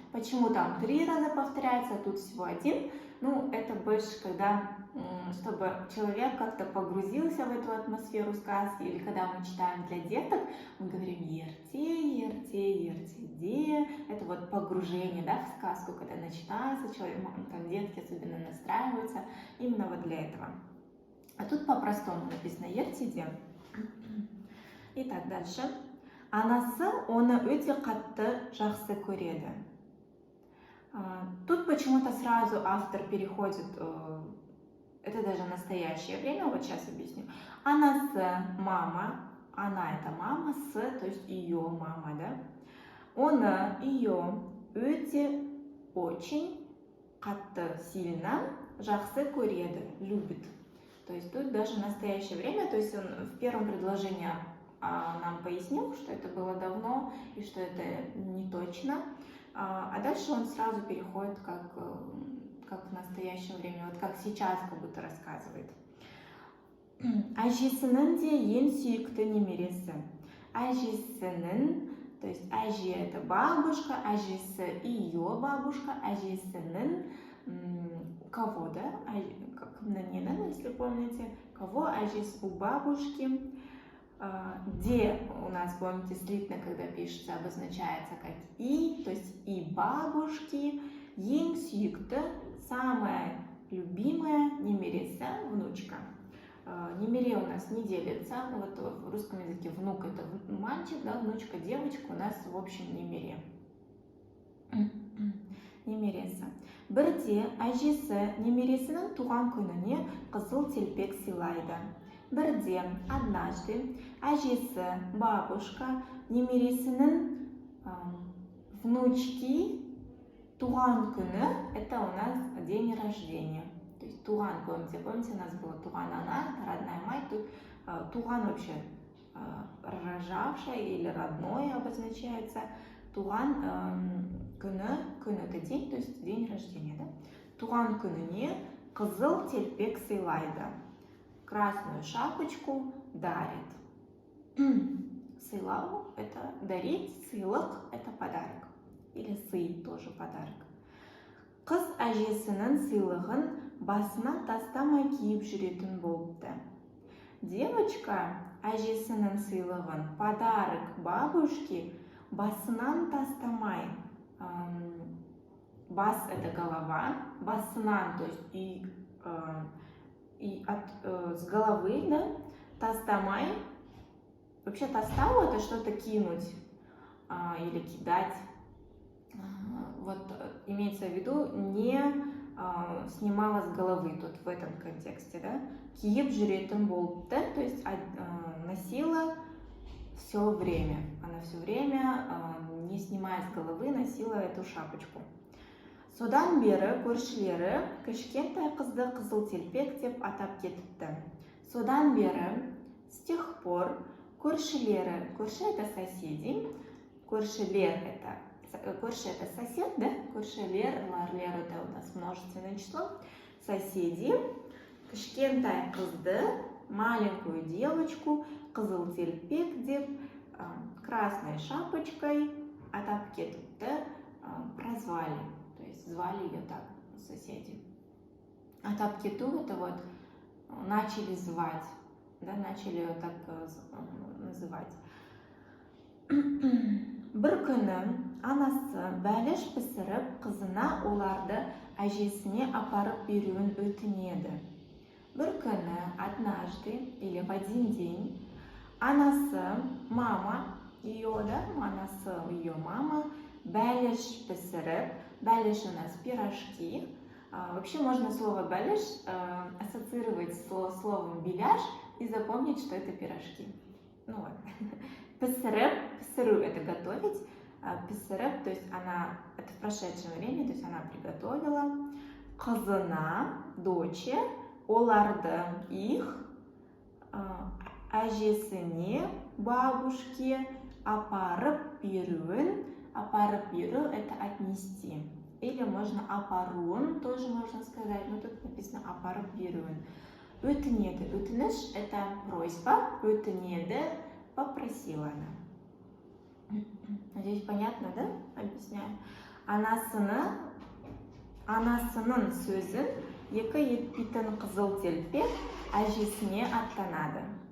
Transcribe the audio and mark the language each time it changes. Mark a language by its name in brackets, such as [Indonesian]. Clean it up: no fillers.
[Russian] Почему там 3 раза повторяется, а тут всего 1? Это больше когда, чтобы человек как-то погрузился в эту атмосферу сказки, или когда мы читаем для деток, мы говорим ертеде. Это вот погружение, да, в сказку, когда начинается, человек, там детки особенно настраиваются, именно вот для этого. А тут по-простому написано ертеде. Итак, дальше. [Kazakh] Анасы оны өте қатты жақсы көреді. [Russian] Тут почему-то сразу автор переходит, это даже настоящее время, вот сейчас объясню. Анасы, мама, она это мама, то есть ее мама, да. [Kazakh] Оны, ее, өте, очень, қатты, сильно, жақсы көреді, любит. [Russian] То есть тут даже настоящее время, то есть он в первом предложении нам пояснил, что это было давно и что это не точно, а дальше он сразу переходит как в настоящее время, вот как сейчас как будто рассказывает. [Kazakh] Әжесінің де ең сүйікті немересі. Әжесінің, [Russian] то есть әже это бабушка, әжесі ее бабушка, әжесінің кого, да? Кімнің, если помните, кого әжесі у бабушки. Де у нас, помните, слитно, когда пишется, обозначается как и, то есть и бабушки. [Kazakh] Ең сүйікті, [Russian] самая любимая немересі, внучка. Немере у нас не делится, вот в русском языке внук это мальчик, да, внучка девочка, у нас в общем немере. [Kazakh] немересі. Бірде әжесі немересінің туған күніне қызыл телпек сыйлайды. [Russian] Бірде, однажды, әжесі, бабушка, немересінің внучки [Kazakh] туған күні, [Russian] это у нас день рождения. То есть туған, помните, у нас было туған она, это родная мать, тут туған вообще рожавшая или родной обозначается. Туған күні это день, то есть день рождения, да? [Kazakh] Туған күніне қызыл телпек сыйлайды. [Russian] Красную шапочку дарит. Сыйлау – это дарить, сыйлық – это подарок. Или сый тоже подарок. [Kazakh] Қыз әжесінің сыйлығын басынан тастамай киіп жүретін болыпты. Девочка әжесінің сыйлығын, [Russian] подарок бабушке, [Kazakh] басынан тастамай. [Russian] Бас – это голова, басынан, то есть с головы, да, тастамай. Вообще тастау – это что-то кинуть или кидать. Вот имеется в виду не снимала с головы тут в этом контексте, да. [Kazakh] Киеп жүретін болыпты, [Russian] то есть носила все время. Она все время, не снимая с головы, носила эту шапочку. [Kazakh] Содан бері көршілері кішкентай қызды қызыл телпек деп атап кетіпті. Содан бері, [Russian] с тех пор, көршілері, көрші это соседи, көршілер это сосед, да? Көршілер, ларлер это у нас множественное число. [Kazakh] Соседи, кішкентай қызды, [Russian] маленькую девочку, [Kazakh] қызыл телпек деп, [Russian] красной шапочкой [Kazakh] атап кетіпті, прозвали. [Russian] То есть звали ее так, соседи. Атап кету это вот начали звать, да, начали ее так называть. [Kazakh] Бір күні анасы бәліш пісіріп, қызына оларды әжесіне апарып беруін өтінеді. [Russian] Бір күні, однажды, или в один день, анасы, мама, ее, да, анасы, ее мама, [Kazakh] бәліш пісіріп, [Russian] бәліш у нас пирожки. Вообще можно слово бәліш ассоциировать с словом беляш и запомнить, что это пирожки. Ну вот. Пісіріп, пісіру это готовить, пісіріп, то есть она, это в прошедшем времени, то есть она приготовила, қызына, доче, оларды, их, әжесіне, бабушке, [Kazakh] апарып беруін. [Russian] Апарып беру – это отнести. Или можно апаруын, тоже можно сказать, но тут написано [Kazakh] апарып беруін. Өтінеді. [Russian] Өтініш – это просьба, өтінеді – попросила она. Надеюсь, понятно, да? Объясняю. [Kazakh] Анасының сөзін екі етпейтін қызыл телпек әжесіне аттанады.